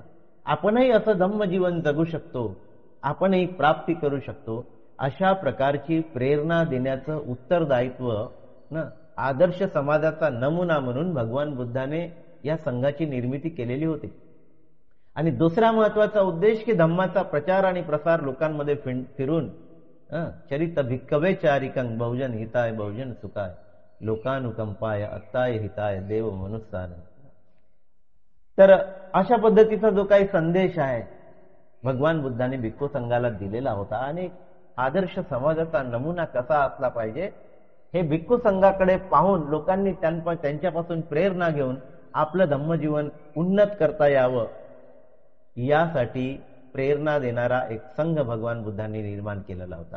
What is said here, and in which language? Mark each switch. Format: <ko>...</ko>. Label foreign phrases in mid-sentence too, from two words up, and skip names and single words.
<mr>आपणही असं धम्म जीवन जगू शकतो, आपणही प्राप्ती करू शकतो, अशा प्रकारची प्रेरणा देण्याचं उत्तरदायित्व आदर्श समाजाचा नमुना म्हणून भगवान बुद्धाने या संघाची निर्मिती केलेली होती. आणि दुसरा महत्वाचा उद्देश की धम्माचा प्रचार आणि प्रसार लोकांमध्ये फिरून</mr> <pi>चरित भिक्कवे चारिकं बहुजन हिताय बहुजन सुखाय लोकानुकंपाय अत्ताय हिताय देव मनुष्यान.</pi> <mr>तर अशा पद्धतीचा जो काही संदेश आहे भगवान बुद्धाने भिक्खू संघाला दिलेला होता. आणि आदर्श समाजाचा नमुना कसा असला पाहिजे हे भिक्खू संघाकडे पाहून लोकांनी त्यांच्यापासून प्रेरणा घेऊन आपलं धम्मजीवन उन्नत करता यावं, यासाठी प्रेरणा देणारा एक संघ भगवान बुद्धांनी निर्माण केलेला होता.</mr>